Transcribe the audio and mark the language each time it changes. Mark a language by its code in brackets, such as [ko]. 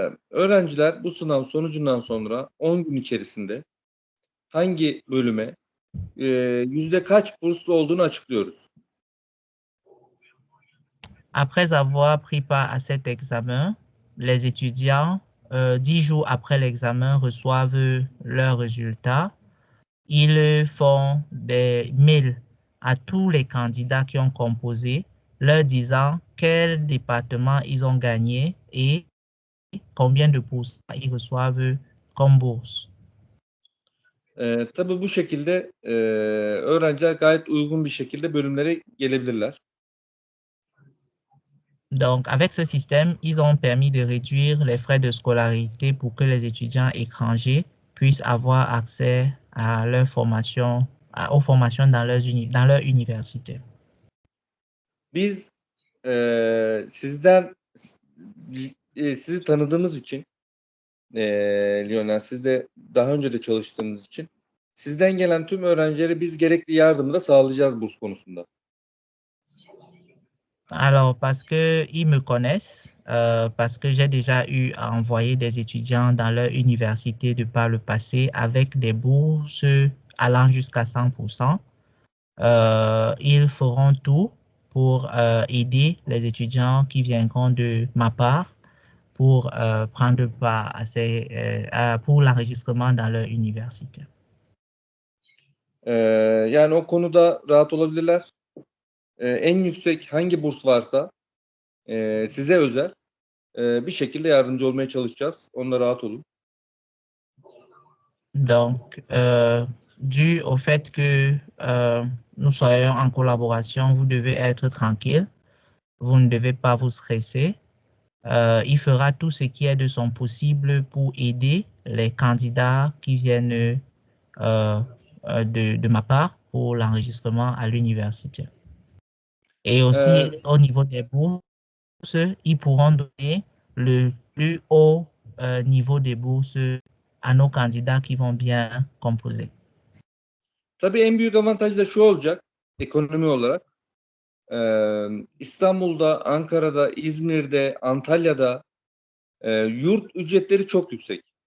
[tr] Öğrenciler bu sınav sonucundan sonra 10 gün içerisinde hangi bölüme yüzde kaç burslu olduğunu açıklıyoruz. [fr] Après avoir pris part à cet examen, les étudiants, 10 jours après l'examen, reçoivent leurs résultats. Ils font des mails à tous les candidats qui ont composé, leur disant quel département ils ont gagné et combien de pourcents ils reçoivent comme bourse. [tr] Tabii bu şekilde öğrenciler gayet uygun bir şekilde bölümlere gelebilirler. [fr] Donc, avec ce système, ils ont permis de réduire les frais de scolarité pour que les étudiants étrangers puissent avoir accès à leur formation, aux formations dans leur université. [tr] Biz sizden sizi tanıdığımız için Lionel, siz de daha önce de çalıştığınız için sizden gelen tüm öğrencilere biz gerekli yardımı da sağlayacağız burs konusunda. [fr] Alors, parce qu'ils me connaissent, parce que j'ai déjà eu à envoyer des étudiants dans leur université de par le passé avec des bourses allant jusqu'à 100%, ils feront tout pour aider les étudiants qui viendront de ma part pour prendre part à pour l'enregistrement dans leur université. [tr] Yani o konuda rahat olabilirler. En yüksek hangi burs varsa size özel bir şekilde yardımcı olmaya çalışacağız. Onunla rahat olun. [fr] Donc, dû au fait que nous soyons en collaboration, vous devez être tranquille. Vous ne devez pas vous stresser. Il fera tout ce qui est de son possible pour aider les candidats qui viennent de ma part pour l'enregistrement à l'université. Et aussi, Ee, au niveau des bourses, ils pourront donner le plus haut niveau des bourses à nos candidats qui vont bien composer. [tr] tabii en büyük avantaj da şu olacak ekonomi olarak. İstanbul'da, Ankara'da, İzmir'de, Antalya'da yurt ücretleri çok yüksek.